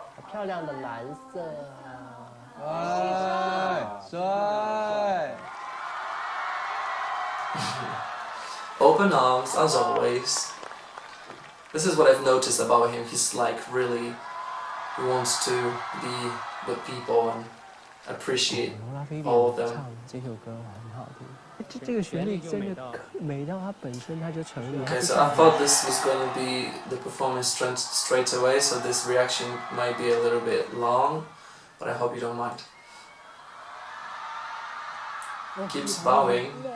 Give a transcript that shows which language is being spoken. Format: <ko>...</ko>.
<zh>漂亮的蓝色啊！帅！</zh> <en>Open arms, as always. This is what I've noticed about him. He's like really, he wants to be with people and appreciate 罗拉菲 all of them.</en> <zh>唱这首歌很好听，这个旋律真的美到它本身它就成立。</zh> <en>Okay, so I thought this was going to be the performance straight away, so this reaction might be a little bit long, but I hope you don't mind. Keeps bowing.</en>